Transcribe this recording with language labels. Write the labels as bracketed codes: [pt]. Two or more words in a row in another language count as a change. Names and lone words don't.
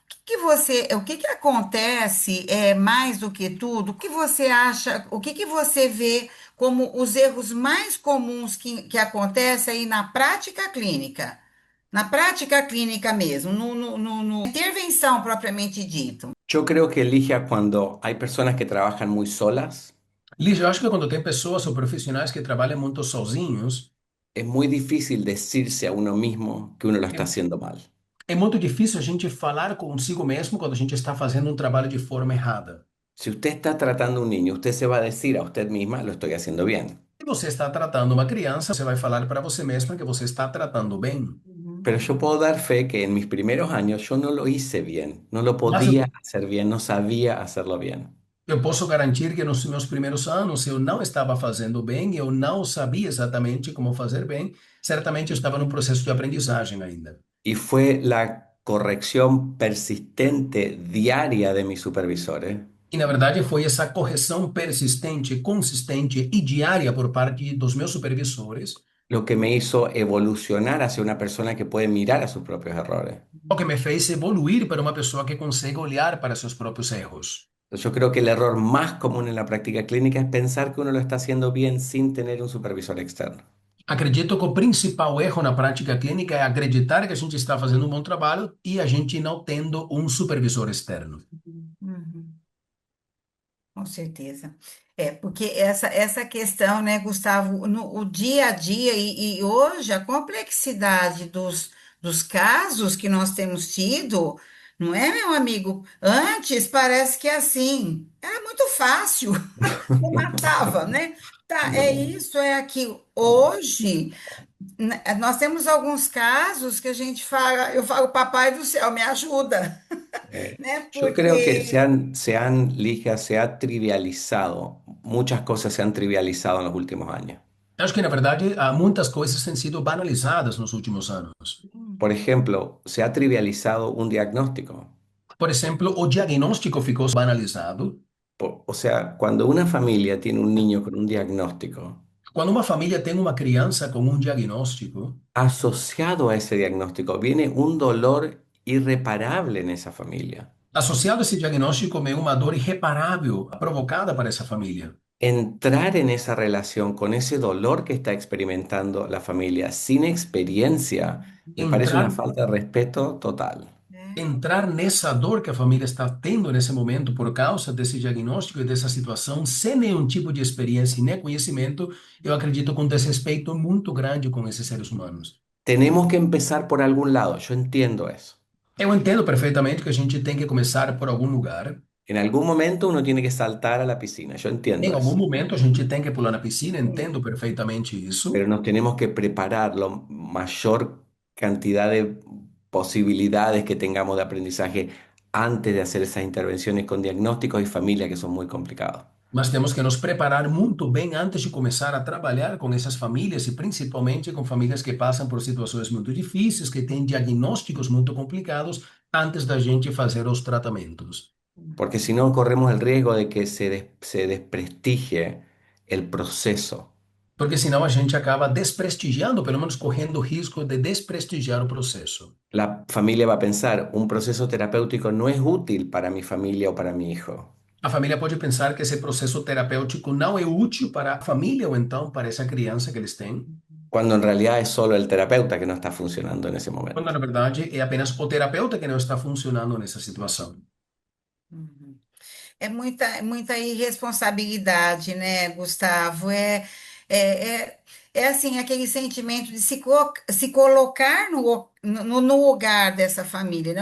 [pt] O que que acontece mais do que tudo? O que você acha, o que você vê como os erros mais comuns que acontecem aí na prática clínica? Na prática clínica mesmo, intervenção propriamente dito. [es] Yo creo que Ligia, cuando hay personas que trabajan muy solas, [pt] Lígia, eu acho que quando tem pessoas ou profissionais que trabalham muito sozinhos, [es] es muy difícil decirse a uno mismo que uno lo está é, haciendo mal. [pt] é muito difícil a gente falar consigo mesmo quando a gente está fazendo um trabalho de forma errada. [es] Si usted está tratando a un niño, usted se va a decir a usted misma, lo estoy haciendo bien. [pt] Se você está tratando uma criança, você vai falar para você mesma que você está tratando bem. [es] Pero yo puedo dar fe que en mis primeros años yo no lo hice bien, no lo [pt] Mas eu, [es] podía hacer bien, no sabía hacerlo bien. [pt] eu posso garantir que nos meus primeiros anos eu não estava fazendo bem, eu não sabia exatamente como fazer bem. Certamente eu estava no processo de aprendizagem ainda. [es] Y fue la corrección persistente diaria de mis supervisores [pt] E, na verdade, foi essa correção persistente, consistente e diária por parte dos meus supervisores [es] lo que me hizo evolucionar hacia una persona que puede mirar a sus propios errores. [pt] o que me fez evoluir para uma pessoa que consegue olhar para seus próprios erros. [es] Yo creo que el error más común en la práctica clínica es pensar que uno lo está haciendo bien sin tener un supervisor externo. [pt] Acredito que o principal erro na prática clínica é acreditar que a gente está fazendo um bom trabalho e a gente não tendo um supervisor externo. Uhum. Com certeza. Porque essa questão, né, Gustavo, o dia a dia e hoje a complexidade dos casos que nós temos tido, não é, meu amigo? Antes parece que é assim, era muito fácil, não matava, né? Tá, é [es] No. [pt] isso, é aquilo. Hoje, nós temos alguns casos que a gente fala, eu falo, Papai do céu, me ajuda, né? [es] Yo creo que [pt] Porque [es] Ligia, se ha trivializado, muchas cosas se han trivializado en los últimos años. [pt] Acho que, na verdade, muitas coisas têm sido banalizadas nos últimos anos. [es] Por ejemplo, se ha trivializado un diagnóstico. [pt] Por exemplo, o diagnóstico ficou banalizado. [es] O sea, cuando una familia tiene un niño con un diagnóstico, [pt] Quando uma família tem uma criança com um diagnóstico, [es] asociado a ese diagnóstico viene un dolor irreparable en esa familia. [pt] associado a esse diagnóstico vem uma dor irreparável provocada para essa família. [es] Entrar en esa relación con ese dolor que está experimentando la familia sin experiencia me parece una [pt] Entrar, [es] falta de respeto total. [pt] entrar nessa dor que a família está tendo nesse momento por causa desse diagnóstico e dessa situação, sem nenhum tipo de experiência e nem conhecimento, eu acredito com desrespeito muito grande com esses seres humanos. [es] Tenemos que empezar por algún lado, yo entiendo eso. [pt] Eu entendo perfeitamente que a gente tem que começar por algum lugar. [es] En algún momento uno tiene que saltar a la piscina, yo [pt] Em [es] entiendo [pt] algum [es] eso. [pt] momento a gente tem que pular na piscina, entendo perfeitamente isso. [es] Pero nos tenemos que preparar la mayor cantidad de posibilidades que tengamos de aprendizaje antes de hacer esas intervenciones con diagnósticos y familia que son muy complicados. [pt] Mas temos que nos preparar muito bem antes de começar a trabalhar com essas famílias e principalmente com famílias que passam por situações muito difíceis, que têm diagnósticos muito complicados, antes da gente fazer os tratamentos. [es] Porque si no corremos el riesgo de que se desprestigie el proceso. [pt] Porque senão a gente acaba desprestigiando, pelo menos correndo o risco de desprestigiar o processo. [es] La familia va a pensar, un proceso terapéutico no es útil para mi familia o para mi hijo. [pt] A família pode pensar que esse processo terapêutico não é útil para a família ou então para essa criança que eles têm, [es] Cuando en realidad es solo el terapeuta que no está funcionando en ese [pt] quando [es] momento. [pt] na verdade é apenas o terapeuta que não está funcionando nessa situação. Uhum. É muita irresponsabilidade, né, Gustavo? É assim, aquele sentimento de se colocar no lugar dessa família, né?